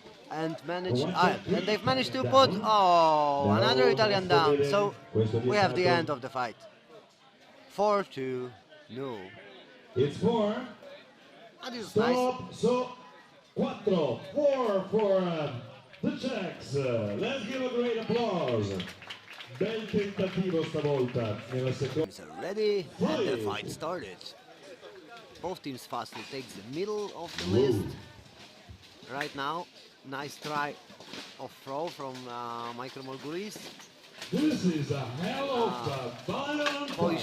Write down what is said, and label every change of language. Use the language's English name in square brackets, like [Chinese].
[English] And they've managed to put another Italian down. So we have the end of the fight. 4-2, no. It's 4. That is nice. Stop. So 4 for the Czechs. Let's give a great applause. [Italian] Bel tentativo stavolta nella seconda. [English] Teams are ready, and the fight started. Both teams fastly takes the middle of the list. Right now, nice try of throw from Michael Morgulis. This is a hell of a violent Polish